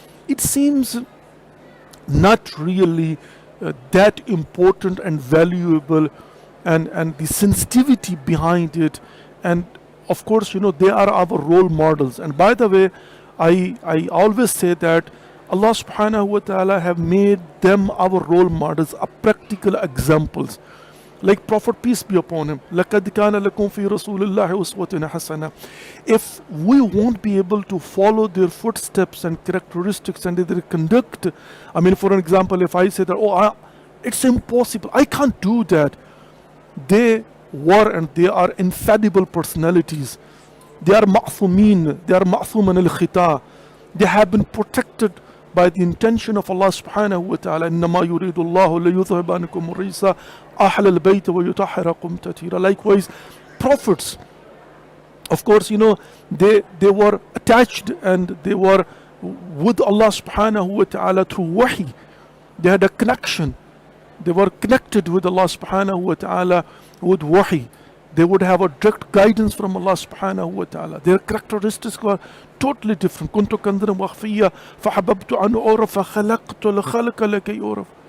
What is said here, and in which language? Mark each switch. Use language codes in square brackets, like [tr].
[en] It seems not really that important and valuable, and the sensitivity behind it, and of course they are our role models. And by the way, I always say that Allah subhanahu wa ta'ala have made them our role models, practical examples. Like Prophet, peace be upon him, [ar] لَقَدْ كَانَ لَكُمْ فِي رَسُولِ اللَّهِ أُسْوَةٌ حَسَنَةٌ. [en] If we won't be able to follow their footsteps and characteristics and their conduct, for an example, if I say that, it's impossible, I can't do that. They were and they are infallible personalities. They are ma'thumin, they are ma'thuman al-khita. They have been protected by the intention of Allah subhanahu wa ta'ala. [ar] إِنَّمَا يُرِيدُ اللَّهُ لِيُذْهِبَ عَنْكُمُ الرِّجْسَ أَهْلَ الْبَيْتِ وَيُطَهِّرَكُمْ تَطْهِيرًا. [en] Likewise, prophets, of course, they were attached and they were with Allah subhanahu wa ta'ala through wahi. They had a connection. They were connected with Allah subhanahu wa ta'ala with wahi. They would have a direct guidance from Allah subhanahu wa ta'ala. Their characteristics were totally different. [ar] كنت كنزا مخفيا فحببت أن أعرف فخلقت الخلق لكي أعرف.